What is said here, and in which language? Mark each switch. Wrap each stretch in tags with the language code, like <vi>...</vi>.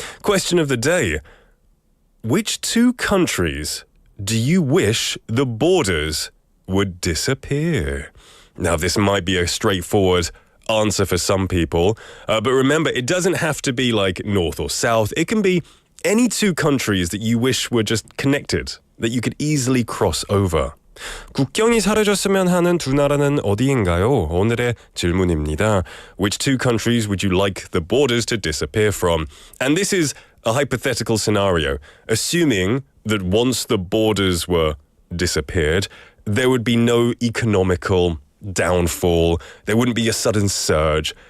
<en>Question of the day, which two countries do you wish the borders would disappear? Now, this might be a straightforward answer for some people, but remember, it doesn't have to be like north or south. It can be any two countries that you wish were just connected, that you could easily cross over.</en> <ko>국경이 사라졌으면 하는 두 나라는 어디인가요? 오늘의 질문입니다.</ko> <en>Which two countries would you like the borders to disappear from? And this is a hypothetical scenario, assuming that once the borders were disappeared, there would be no economical downfall, there wouldn't be a sudden surge.</en>